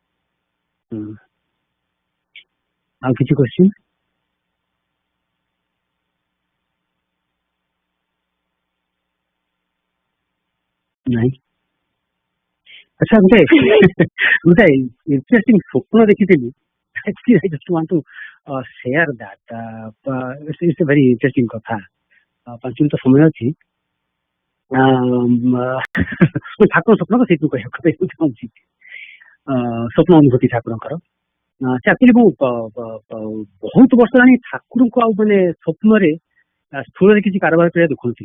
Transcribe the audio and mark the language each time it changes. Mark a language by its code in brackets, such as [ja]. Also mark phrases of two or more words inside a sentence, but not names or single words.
[or] ଆଉ କିଛି କ୍ୱେଶ୍ଚିନ୍? ନାଇଁ। ଆଚ୍ଛା ଗୋଟେ ଇଣ୍ଟରେଷ୍ଟିଂ ସ୍ୱପ୍ନ ଦେଖିଥିଲି। [en] Actually, I just want to share that. It's a very interesting କଥା। [or] 5 ମିନିଟ ସମୟ ଅଛି। ଠାକୁର ସ୍ୱପ୍ନ ତ ସେଇଠୁ କହିବାକୁ ଚାହୁଁଛି। ସ୍ୱପ୍ନ ଅନୁଭୂତି ଠାକୁରଙ୍କର। ଆକ୍ଚୁଆଲି ମୁଁ ବହୁତ ବର୍ଷ ହେଲାଣି ଠାକୁରଙ୍କୁ ଆଉ ମାନେ ସ୍ୱପ୍ନରେ ସ୍ଥୂଳରେ କିଛି କାରବାର କରିବା ଦେଖୁନଥିଲି।